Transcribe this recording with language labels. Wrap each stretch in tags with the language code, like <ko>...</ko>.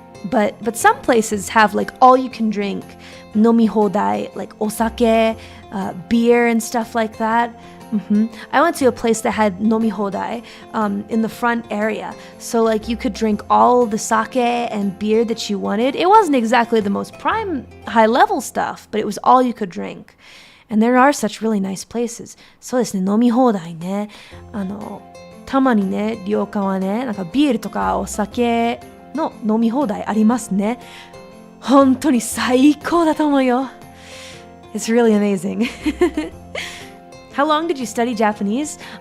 <en>But some places have like all you can drink, nomi hodai, like osake, beer and stuff like that. I went to a place that had nomi hodai in the front area. So like you could drink all the sake and beer that you wanted. It wasn't exactly the most prime high level stuff, but it was all you could drink. And there are such really nice places.</en> <ja>そうですね、飲み放題ね。たまにね、旅館はね、なんかビールとかお酒の飲み放題ありますね。本当に最高だと思うよ。</ja> <en>It's really amazing. How long did you study Japanese?</en>